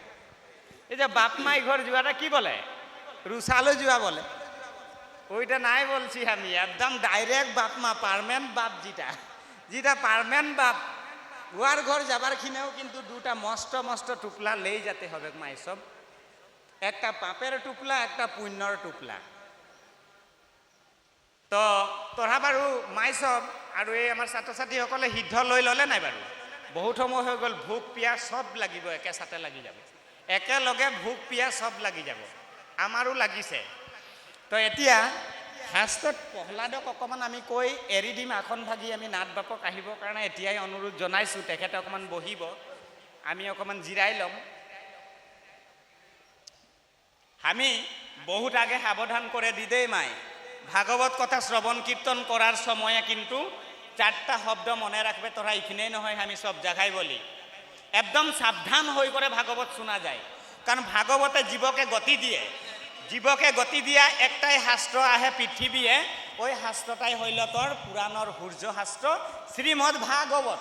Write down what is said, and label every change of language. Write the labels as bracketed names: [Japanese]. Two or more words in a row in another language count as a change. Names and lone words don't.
[Bangla] এই যে বাপ মাই ঘর জুয়াটা কি বলে, রুসালো জুয়া বলে, ওইটা নাই বলছি আমি, একদম ডাইরেক্ট বাপ মা পারমেন্ট বাপ, যেটা যেটা পারমেন্ট বাপ, ওয়ার ঘর যাবার খিনেও কিন্তু 2টা মস্ত মস্ত টুকলা লেই যেতে হবে মাই সব, একটা পাপের টুকলা একটা পুণ্যর টুকলা। [Assamese] তো তোরা বাৰু মাই সব আৰু এই আমাৰ ছাত্ৰ ছাত্ৰীসকলে সিদ্ধ লৈ ল'লে নাই বাৰু, বহুত সময় হৈ গ'ল, ভোক পিয়াহ সব লাগিব, একেচাতে লাগি যাব, একেলগে ভোক পিয়াহ সব লাগি যাব, আমাৰো লাগিছে। তো এতিয়া ফাৰ্ষ্টত প্ৰহ্লাদক অকণমান আমি কৈ এৰি দিম, আসন ভাগি আমি নাথ বাপক আহিবৰ কাৰণে এতিয়াই অনুৰোধ জনাইছোঁ, তেখেতে অকণমান বহিব, আমি অকণমান জিৰাই ল'ম। [Bangla] আমি বহুত আগে সাৱধান করে দিদেই মাই, ভাগবত কথা শ্রবণ কীর্তন করার সময়ে কিন্তু 4টা শব্দ মনে রাখবে, তোরা এইখানেই নহয় আমি সব জায়গায় বলি, একদম সাবধান হয়ে করে ভাগবত শোনা যায়, কারণ ভাগবতে জীবকে গতি দিয়ে, জীবকে গতি দিয়া একটাই শাস্ত্র আহে পৃথিবীয়ে, ওই শাস্ত্রটাই হইল তোর পুরাণর সূর্য শাস্ত্র শ্রীমদ ভাগবত।